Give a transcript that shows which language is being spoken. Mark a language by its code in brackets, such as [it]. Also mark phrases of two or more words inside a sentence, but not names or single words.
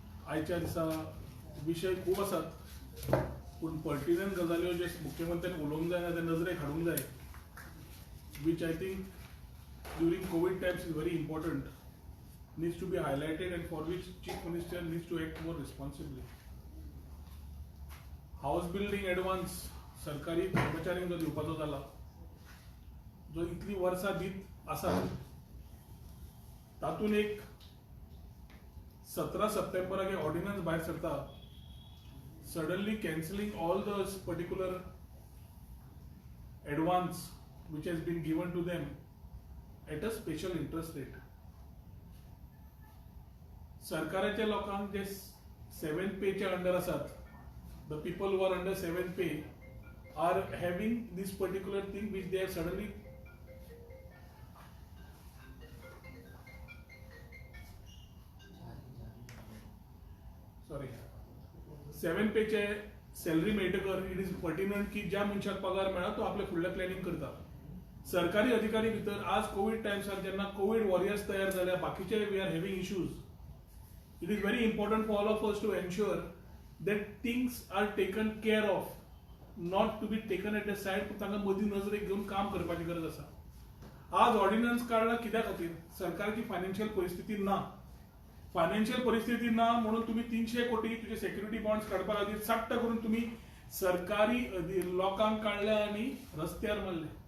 [kok] आयच्या दिसा विशय खूब आसात पूण पर्टिनंट गजाल्यो जे मुख्यमंत्र्यान उलोवंक जाय ना ते नजरेक हाडूंक जाय [en] which I think during COVID times is very important, needs to be highlighted and for which Chief Minister needs to act more responsibly. House building advance [kok] सरकारी कर्मचाऱ्यांक जो दिवपाचो जाला जो इतली वर्सां दीत आसा तातून एक 17 सप्टेंबराक एक ऑर्डिनन्स भायर सरता [en] suddenly cancelling all those particular advance which has been given to them at a special interest rate. [kok] सरकाराच्या लोकांक जे 7th pay च्या अंडर आसात, [en] the people who are under 7th pay are having this particular thing which they have suddenly sorry 7th pay [kok] चे सॅलरी मेळटकर [en] it is pertinent [kok] की ज्या मनशाक पगार मेळा तो आपले फुडले प्लॅनिंग करता. सरकारी अधिकारी भितर आज कोविड टायम्सार जेन्ना कोविड वॉरियर्स तयार जाल्या बाकीचे [en] we are having issues, it is very important for all of us to ensure that things are taken care of, not to be taken at a side, [kok] पूण तांकां मदीं नजरेक घेवन काम करपाची गरज आसा. आज ऑर्डिनन्स काडला कित्या खातीर? सरकारची फायनान्शियल परिस्थिती ना. फायनान्शियल परिस्थिती ना म्हणून तुम्ही 300 कोटी तुझे सिक्युरिटी बॉन्ड्स काढपा खातीर सट्ट करून तुम्ही सरकारी लोकांक काढले आणि रस्त्यार मारले.